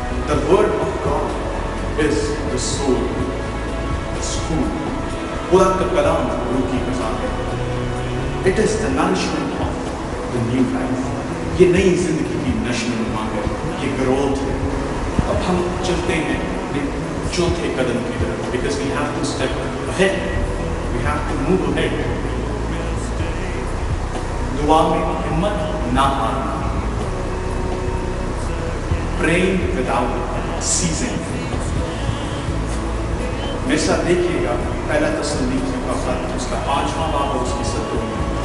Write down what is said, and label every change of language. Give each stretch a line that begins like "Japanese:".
English: The word of God is the soul, the school.
Urdu: خدا کا کلام روح کی غذا ہے.
English: It is the nourishment of the new life.
Urdu: یہ نئی زندگی کی نشو و نما ہے، یہ گروتھ ہے. اب ہم چلتے ہیں چوتھے قدم کی طرف.
English: Because we have to step ahead. We have to move ahead.
Urdu: دعا میں ہمت نہ ہارنا.
English: Praying without ceasing.
Urdu: میرے ساتھ دیکھیے گا پہلا تسلونیکیوں کا خط، اس کا 5واں باب اور اس کی 17ویں.